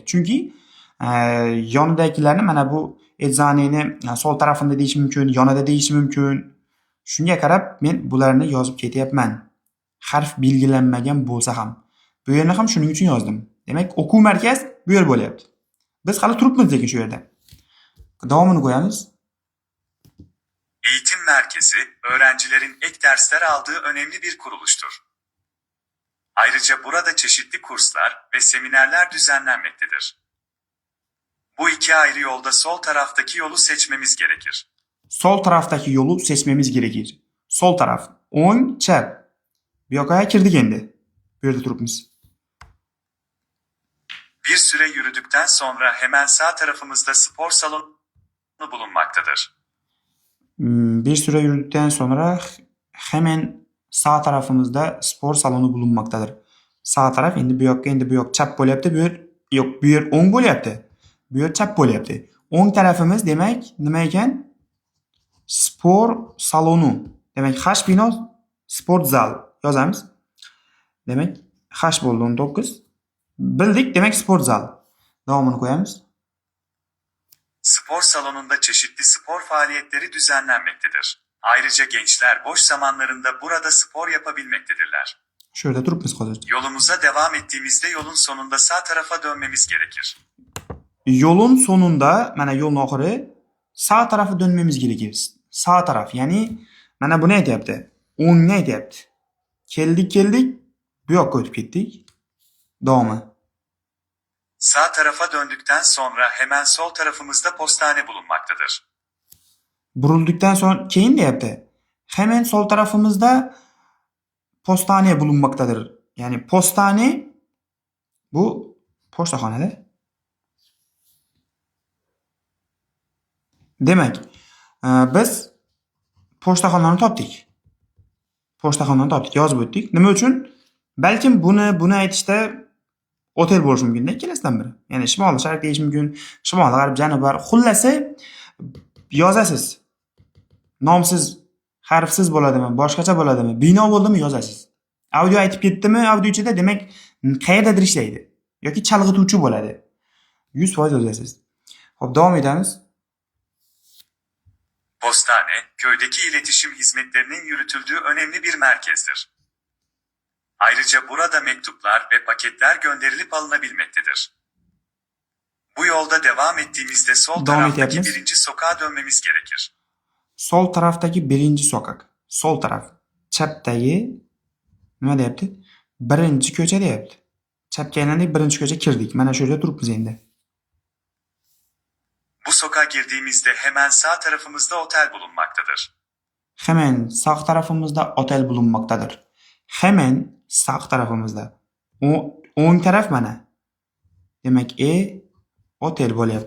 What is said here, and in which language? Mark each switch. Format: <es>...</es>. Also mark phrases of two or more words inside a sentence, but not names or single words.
<uz>Chunki yonidagilarni mana bu ejzaneni</uz> <tr>sol tarafında</tr> <uz>deyish mumkin, yonida deyish mumkin. Shunga qarab men bularni yozib ketyapman. Harf belgilanmagan bo'lsa ham. Bu yerni ham shuning uchun yozdim. Demak, o'quv markaz bu yer bo'lyapti. Biz hali turibmiz lekin shu yerda. Davomini qo'yamiz.</uz> <tr>Eğitim merkezi, öğrencilerin ek dersler aldığı önemli bir kuruluştur. Ayrıca burada çeşitli kurslar ve seminerler düzenlenmektedir. Bu iki ayrı yolda sol taraftaki yolu seçmemiz gerekir. Sol taraftaki yolu seçmemiz gerekir. Sol taraf.</tr> <uz>O'ng, chap. Bu yoqqa kirdik endi. Bu yerda turibmiz.</uz> <tr>Bir süre yürüdükten sonra hemen sağ tarafımızda spor salonu bulunmaktadır. Bir süre yürüdükten sonra hemen sağ tarafımızda spor salonu bulunmaktadır. Sağ taraf</tr> <uz>endi bu yoqqa, endi bu yoq chap bo'lyapti, bu yer yo'q, bu yer o'ng bo'lyapti. Bu yer chap bo'lyapti. O'ng tarafimiz demak nima ekan?</uz> <tr>Spor salonu.</tr> <uz>Demak, H bino sport zal yozamiz. Demak, H bo'ldi 19. Bildik, demak sport zal. Davomini qo'yamiz.</uz> <tr>Spor salonunda çeşitli spor faaliyetleri düzenlenmektedir. Ayrıca gençler boş zamanlarında burada spor yapabilmektedirler.</tr> <uz>Shu yerda turibmiz hozir.</uz> <tr>Yolumuza devam ettiğimizde yolun sonunda sağ tarafa dönmemiz gerekir.</tr> <uz>Yo'lun sonunda, mana yo'lning oxiri</uz> <tr>sağ tarafga dönmemiz gerekir. Sağ taraf,</tr> <uz>ya'ni mana buni aytyapti. O'ngni aytyapti. Keldik, Bu yoqqa o'tib ketdik. Davomi.</uz> <tr>Sağ tarafa döndükten sonra hemen sol tarafımızda postane bulunmaktadır.</tr> <uz>Burildikdan so'ng keyin deyapti.</uz> <tr>Hemen sol tarafimizda postane bulunmaktadır.</tr> <uz>Ya'ni postane bu pochtaxonada. Demak, biz pochtaxonani topdik. Pochtaxonani topdik, yozib o'tdik. Nima uchun? Balkim buni aytishda otel bo'lishi mumkin-da ikkalasidan biri. Ya'ni shimoliy sharq deyish mumkin, shimoliy g'arb, janubiy. Xullasi yozasiz. Nomsiz, harfsiz bo'ladimi, boshqacha bo'ladimi, bino bo'ldimi yozasiz. Audio aytib ketdimi, audio ichida demak qayerdadir ishlaydi yoki chalg'ituvchi bo'ladi. 100% yozasiz. Xo'p, davom etamiz.</uz> <tr>Postane, köydeki iletişim hizmetlerinin yürütüldüğü önemli bir merkezdir. Ayrıca burada mektuplar ve paketler gönderilip alınabilmektedir. Bu yolda devam ettiğimizde sol Devam taraftaki edebiliriz. birinci sokağa dönmemiz gerekir.</tr> <uz>Sol tarafdagi birinchi sokak.</uz> <tr>Sol taraf.</tr> <uz>Chapdagi nima deyapti? Birinchi ko'cha deyapti. Chapga aylandik, birinchi ko'cha kirdik. Mana shu yerda turibmiz endi.</uz> <tr>Bu sokağa girdiğimizde hemen sağ tarafımızda otel bulunmaktadır. Hemen sağ tarafimizda otel bulunmaktadır. Hemen sağ tarafimizda.</tr> <uz>O'ng taraf mana. Demak, otel bo'lyapti.</uz>